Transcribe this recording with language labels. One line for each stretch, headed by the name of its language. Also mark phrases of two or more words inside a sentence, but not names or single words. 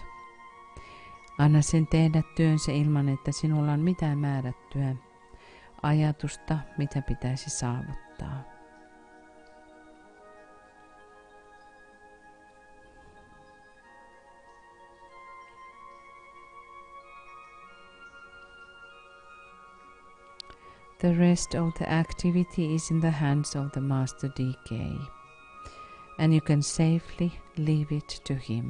Finnish: Anna sen tehdä työnsä ilman, että sinulla on mitään määrättyä ajatusta, mitä pitäisi saavuttaa.
English: The rest of the activity is in the hands of the Master DK, and you can safely leave it to him.